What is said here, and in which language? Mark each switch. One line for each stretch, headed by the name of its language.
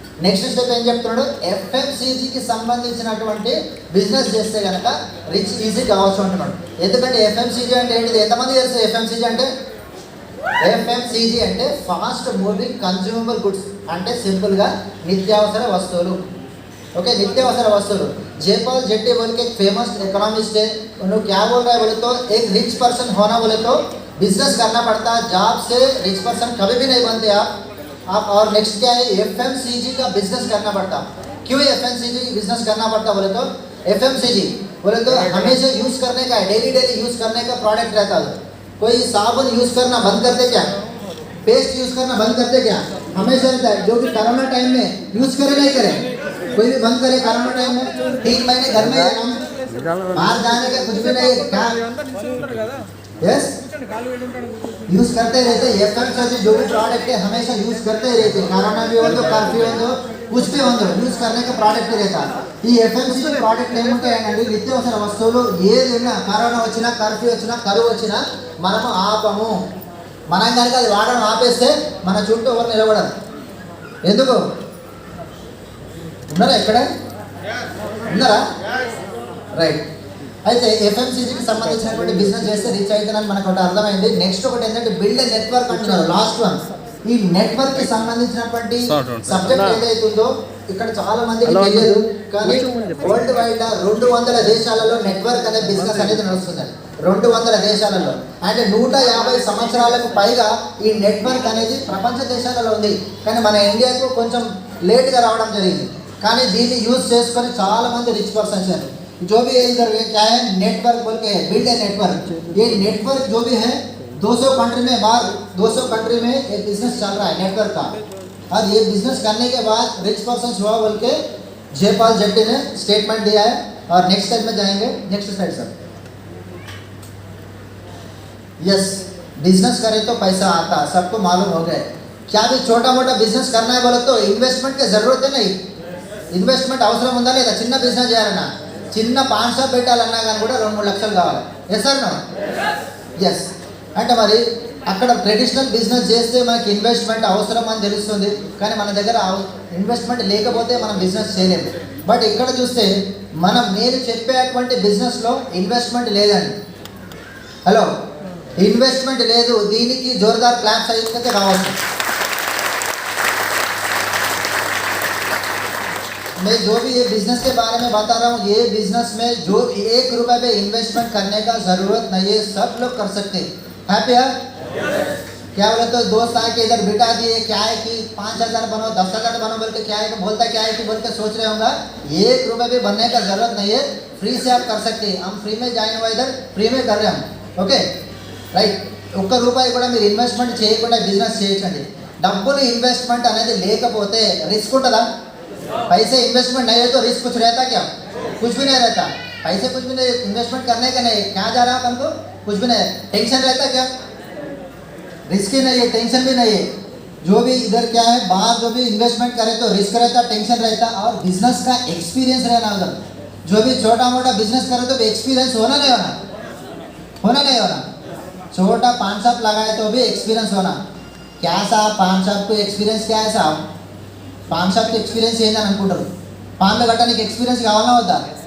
Telugu: Next step ఏం చెప్తున్నాడు, ఎఫ్ఎంసీజీకి సంబంధించినటువంటి బిజినెస్ చేస్తే కనుక రిచ్ ఈజీ కావచ్చు అంటున్నాడు. ఎందుకంటే ఎఫ్ఎంసీజీ అంటే ఏంటిది, ఎంతమంది తెలుసు ఎఫ్ఎంసీజీ అంటే? ఎఫ్ఎంసీజీ అంటే ఫాస్ట్ మూవింగ్ కన్జ్యూమబుల్ గుడ్స్, అంటే సింపుల్గా నిత్యావసర వస్తువులు.
Hindi: ओके, नित्यावसर वस्तुओं. जयपाल जेट्टी बोल के एक फेमस इकोनॉमिस्ट है, उन्होंने क्या बोल रहा है बोले तो, एक रिच पर्सन होना बोले तो बिजनेस करना पड़ता है, जॉब से रिच पर्सन कभी भी नहीं बनते आप. और नेक्स्ट क्या है, एफएमसीजी का बिजनेस करना पड़ता. क्यों एफएमसीजी बिजनेस करना पड़ता बोले तो, एफएमसीजी बोले तो हमेशा यूज करने का, डेली यूज करने का प्रोडक्ट रहता है. कोई साबुन यूज करना बंद करते क्या, पेस्ट यूज करना बंद करते क्या, हमेशा रहता है. जो कि कोरोना टाइम में यूज करे नहीं करे, कोई भी बंद करे कोरोना टाइम में, 3 महीने घर में हम बाहर जाने का कुछ भी नहीं, क्या यस यूज करते रहते. एफएमसीजी जो भी प्रोडक्ट है हमेशा यूज करते ही रहते. कोरोना भी हो तो, कर्फ्यू हो तो, कुछ भी हो तो यूज करने का प्रोडक्ट रहता.
Telugu: ఈ ఎఫ్ఎంసీజీ ప్రోడక్ట్ ఏముంటాయండి, నిత్యావసర వస్తువులు. ఏదైనా కరోనా వచ్చినా, కర్ఫ్యూ వచ్చినా, కరువు వచ్చినా మనము ఆపము. మనం కనుక అది వాడడం ఆపేస్తే మన చుట్టూ ఎవరు నిలబడరు. ఎందుకు ఉన్నారా, ఎక్కడ ఉన్నారా? రైట్. అయితే ఎఫ్ఎంసీజీకి సంబంధించినటువంటి బిజినెస్ చేస్తే రీచ్ అవుతుందని మనకు ఒకటి అర్థమైంది. నెక్స్ట్ ఒకటి ఏంటంటే బిల్డ్ నెట్వర్క్ అంటున్నారు, లాస్ట్ వన్. ఈ నెట్వర్క్ కి సంబంధించినటువంటి సబ్జెక్ట్ ఏదైతుందో ఇక్కడ చాలా మందికి తెలియదు, కానీ వరల్డ్ వైడ్ 200 దేశాలలో నెట్వర్క్ అనే బిజినెస్ అనేది నడుస్తుంది. 200 దేశాలలో, అంటే 150 సంవత్సరాలకు పైగా ఈ నెట్వర్క్ అనేది ప్రపంచ దేశాలలో ఉంది. కానీ మన ఇండియాకు కొంచెం లేట్గా రావడం జరిగింది. కానీ దీన్ని యూజ్ చేసుకొని చాలా మంది రిచ్ పర్సన్స్
Hindi: हैं. जो भी इधर क्या है, नेटवर्क बोल के है, बिल्ड ए नेटवर्क. ये नेटवर्क जो भी है 200 कंट्री में, बाहर 200 कंट्री में एक बिजनेस चल रहा है नेटवर्क का. और ये बिजनेस करने के बाद रिच पर्सन हुआ बोल के जयपाल जेट्टी ने स्टेटमेंट दिया है. और नेक्स्ट स्लाइड में जाएंगे. Next slide sir. Yes, business करे तो पैसा आता, सबको मालूम हो गया. क्या भी छोटा मोटा बिजनेस करना है बोले तो इन्वेस्टमेंट की जरूरत है नहीं.
Telugu: ఇన్వెస్ట్మెంట్ అవసరం ఉందా లేదా? చిన్న బిజినెస్ చేయాలన్నా, చిన్న పాన్ షాప్ పెట్టాలన్నా కానీ కూడా 2-3 లక్షలు కావాలి. Yes sir no? ఎస్. అంటే మరి అక్కడ ట్రెడిషనల్ బిజినెస్ చేస్తే మనకి ఇన్వెస్ట్మెంట్ అవసరం అని తెలుస్తుంది, కానీ మన దగ్గర ఇన్వెస్ట్మెంట్ లేకపోతే మనం బిజినెస్ చేయలేము. బట్ ఇక్కడ చూస్తే నేను చెప్పేటువంటి బిజినెస్లో ఇన్వెస్ట్మెంట్ లేదండి. హలో, ఇన్వెస్ట్మెంట్ లేదు. దీనికి జోర్దార్ క్లాప్స్ అయితే కావచ్చు.
Hindi: मैं जो भी ये बिजनेस के बारे में बता रहा हूँ, ये बिजनेस में जो 1 रुपए पे इन्वेस्टमेंट करने का जरूरत नहीं है, सब लोग कर सकते हैं। हैप्पी है? क्या बोले तो दोस्त आके इधर बिठा दिए, क्या है कि 5,000 बनो 10,000 बनो बोल के, क्या है कि बोलता क्या है कि बोल के सोच रहे होंगे। 1 रुपए भी बनने का जरूरत नहीं है, फ्री से आप कर सकते हैं। हम फ्री में జాయిన్ हुआ, इधर फ्री में कर रहे हम, ఓకే రైట్।
Telugu: 1 రూపాయి కూడా మీరు ఇన్వెస్ట్మెంట్ చేయకుండా బిజినెస్ చేయకండి। డబ్బులు ఇన్వెస్ట్మెంట్ అనేది లేకపోతే రిస్క్ ఉంటుందా?
Hindi: पैसे इन्वेस्टमेंट नहीं है तो रिस्क कुछ रहता क्या? कुछ भी नहीं रहता। पैसे कुछ भी नहीं, इन्वेस्टमेंट करने का नहीं, क्या जा रहा है हमको कुछ भी नहीं। टेंशन रहता क्या? रिस्क ही नहीं है, टेंशन भी नहीं है। जो भी इधर क्या है, बाहर जो भी इन्वेस्टमेंट करे तो रिस्क रहता, टेंशन रहता, और बिजनेस का एक्सपीरियंस रहना। उधर जो भी छोटा मोटा बिजनेस करे तो एक्सपीरियंस होना नहीं होना, होना नहीं होना। छोटा पान शॉप लगाए तो भी एक्सपीरियंस होना। क्या साहब पान शॉप को एक्सपीरियंस क्या है साहब?
Telugu: పాన్ షాప్కి ఎక్స్పీరియన్స్ ఏందని అనుకుంటారు। పాన్లు కట్టడానికి ఎక్స్పీరియన్స్ కావాలన్నా వద్దా?